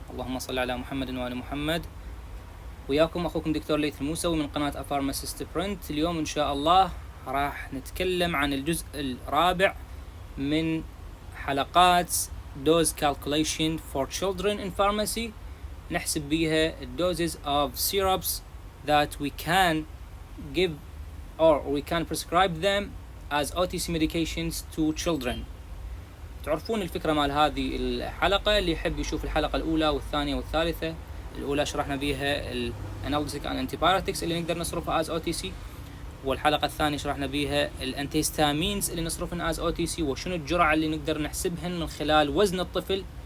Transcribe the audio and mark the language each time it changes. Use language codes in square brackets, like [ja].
[ar] اللهم صل على محمد وآل محمد. وياكم أخوكم دكتور ليث الموسوي من قناة أفارماسيست برنت. اليوم إن شاء الله راح نتكلم عن الجزء الرابع من حلقات [en] dose calculation for children in pharmacy. [ar] نحسب بيها [en] doses of syrups that we can give or we can prescribe them as OTC medications to children. [ar] تعرفون الفكرة مال هذه الحلقة، اللي يحب يشوف الحلقة الأولى والثانية والثالثة. الأولى شرحنا بيها الانالجيسيك [en] and antibiotics [ar] اللي نقدر نصرفها as OTC، والحلقة الثانية شرحنا بيها الانتيستامينز اللي نصرفهن as OTC، وشنو الجرعة اللي نقدر نحسبهن من خلال وزن الطفل.